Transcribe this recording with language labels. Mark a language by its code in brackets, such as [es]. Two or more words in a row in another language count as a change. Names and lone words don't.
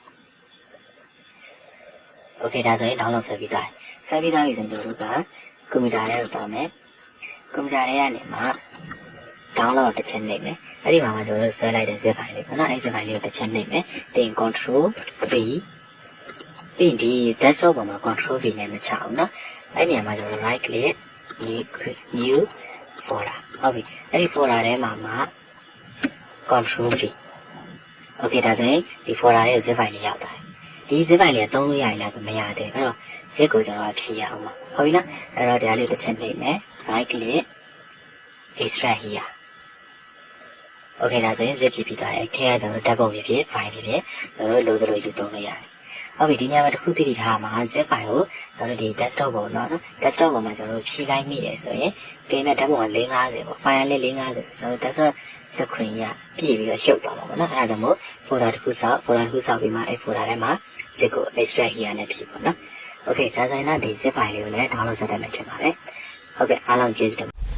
[my] โอเคဒါဆိုရင် download ဆွဲပြီးသွားပြီဆွဲပြီးသွားပြီဆိုရင်ကျွန်တော်တို့ကကွန်ပျူတာထဲကိုသွားမယ်ကွန်ပျူတာထဲကနေမှ download တစ်ချက်နှိပ်မယ်အဲ့ဒီမှာကျွန်တော်တို့ဆွဲလိုက်တဲ့ [en] zip file [my] လေးပေါ့နော်အဲ့ [en] zip file [my] လေးကိုတစ်ချက်နှိပ်မယ်ပြီးရင် [en] control C [my] ပြီးရင်ဒီ desktop ပေါ်မှာ [en] control V [my] နဲ့မချအောင်နော်အဲ့ဒီနေရာမှာကျွန်တော် [en] right click new folder [my] ဟုတ်ပြီအဲ့ဒီ folder ထဲမှာ [en] control V okay [my] ဒါဆိုရင်ဒီ folder ရဲ့ [en] zip file [my] လေးရောက်သွားပြီဒီ [en] zip file [my] လေးကသုံးလို့ရရင်လားဆိုမရသေးဘူးအဲ့တော့ zip ကိုကျွန်တော်ဖြည့်ရအောင်ပါဟုတ်ပြီနော်အဲ့တော့ဒီအားလေးတစ်ချက်နှိပ်မယ် [en] right click extract here okay [my] ဒါဆိုရင် zip ဖြစ်ပြီးသွားတယ်ထဲကကျွန်တော်ဓာတ်ပုံဖြစ်ဖြစ် file ဖြစ်ဖြစ်ကျွန်တော်တို့လိုသလိုယူသုံးလို့ရတယ်ဟုတ်ပြီဒီညမှာတစ်ခုသိသိထားမှာ [en] zip file [my] ကိုကျွန်တော်တို့ဒီ desktop ပေါ်နော် desktop ပေါ်မှာကျွန်တော်တို့ဖြည့်လိုက်မိတယ်ဆိုရင်ဒီမဲ့ဓာတ်ပုံက450ပေါ့ file လေး450ကျွန်တော်တို့ [en] desktop screen [my] ရပြည့်ပြီးတော့ရှုပ်သွားမှာပေါ့နော်အဲ့ဒါကြောင့်မို့ folder တစ်ခုစောက်ပြီးမှအဲ့ folder ထဲမှာ zip ကို [en] extract here [my] နဲ့ဖြည့်ပေါ့နော် okay ဒါဆိုရင်တော့ဒီ [en] zip file [my] လေးကိုလည်း download လုပ်တတ်မယ်ထင်ပါတယ်ဟုတ်ကဲ့အားလုံးကျေးဇူးတင်